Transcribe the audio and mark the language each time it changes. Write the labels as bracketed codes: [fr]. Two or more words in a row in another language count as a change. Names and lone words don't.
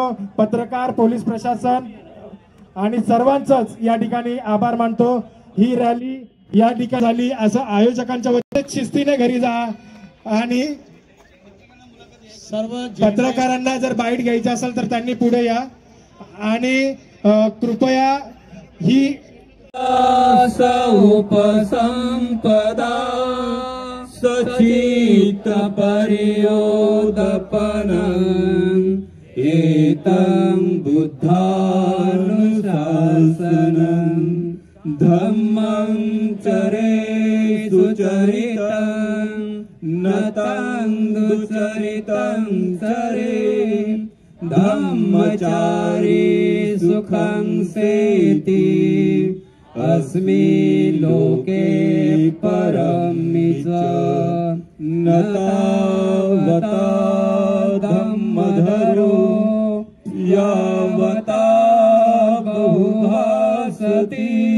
[mr] पत्रकार, पोलीस प्रशासन आणि सर्वांचंच या ठिकाणी आभार मानतो. ही रॅली या ठिकाणी झाली असं आयोजकांच्या वतीने. शिस्तीने घरी जा आणि सर्व पत्रकारांना जर बाईट घ्यायची असेल तर त्यांनी पुढे या आणि कृपया ही [pi] उपसंपदा सचित परियोदपनं एतं बुद्धानुशासनं धम्मं चरे सुचरितं नतं दुचरितं चरे धम्मचारी सुखं सेति अस्मि लोके परमिच न तावता धम्मधरो यावता बहुभासति